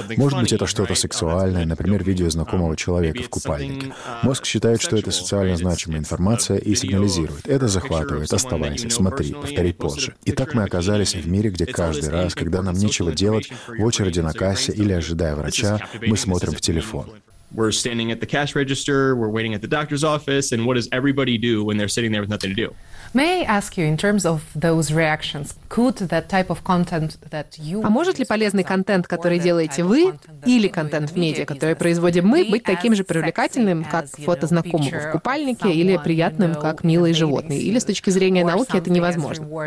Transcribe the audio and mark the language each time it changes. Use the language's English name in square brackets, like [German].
[Russian] Может быть, это что-то сексуальное, например, видео знакомого человека в купальнике. Мозг считает, что это социально значимая информация и сигнализирует. Это захватывает. Оставайся, смотри, повтори позже. И так мы оказались в мире, где каждый раз, когда нам нечего делать, в очереди на кассе или ожидая врача, мы смотрим в телефон. [English] We're standing at the cash register, we're waiting at the doctor's office, and what does everybody do when they're sitting there with nothing to do? May I ask you, in terms of those reactions, could that type of content that you... [Russian] А может ли полезный контент, который делаете вы, или контент в медиа, который производим мы, быть таким же привлекательным, как фото знакомого в купальнике, или приятным, как милые животные? Или с точки зрения науки это невозможно?